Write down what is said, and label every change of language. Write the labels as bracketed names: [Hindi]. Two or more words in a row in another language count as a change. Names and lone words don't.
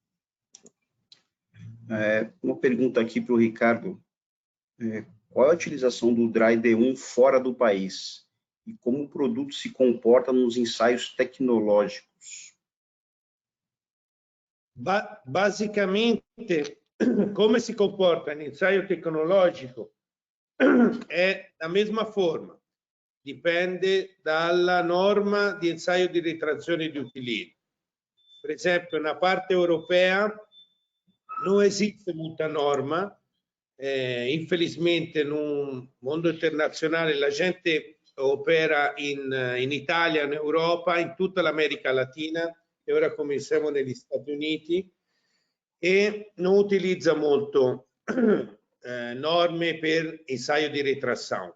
[Portuguese] Uma pergunta aqui para o Ricardo. Qual é a utilização do Dry D1 fora do país? E como o produto se comporta nos ensaios tecnológicos? Basicamente, [Italian] come si comporta [Portuguese] no ensaio tecnológico [Italian] è la mesma forma, dipende dalla norma di ensaio di ritrazione di utilizzo. Per esempio, na parte europea non esiste molta norma, infelizmente nel mondo internazionale la gente opera in Italia, in Europa, in tutta l'America Latina e ora cominciamo negli Stati Uniti, e non utilizza molto norme per ensaio di retração.